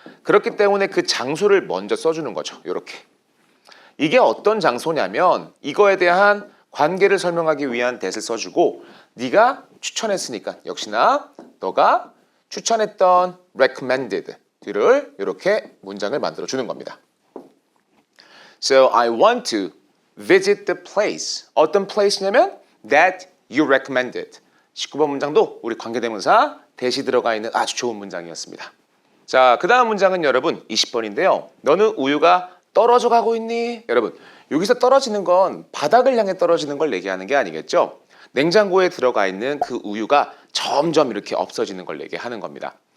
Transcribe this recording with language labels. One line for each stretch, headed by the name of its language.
Korean: 그렇기 때문에 그 장소를 먼저 써주는 거죠. 이렇게. 이게 어떤 장소냐면 이거에 대한 관계를 설명하기 위한 that을 써주고 네가 추천했으니까 역시나 너가 추천했던 recommended 뒤를 이렇게 문장을 만들어주는 겁니다.
English: So I want to visit the place.
Korean: 어떤 place냐면
English: that you recommended.
Korean: 19번 문장도 우리 관계대명사 that이 들어가 있는 아주 좋은 문장이었습니다. 자, 그 다음 문장은 여러분 20번인데요. 너는 우유가 떨어져 가고 있니? 여러분, 여기서 떨어지는 건 바닥을 향해 떨어지는 걸 얘기하는 게 아니겠죠? 냉장고에 들어가 있는 그 우유가 점점 이렇게 없어지는 걸 얘기하는 겁니다.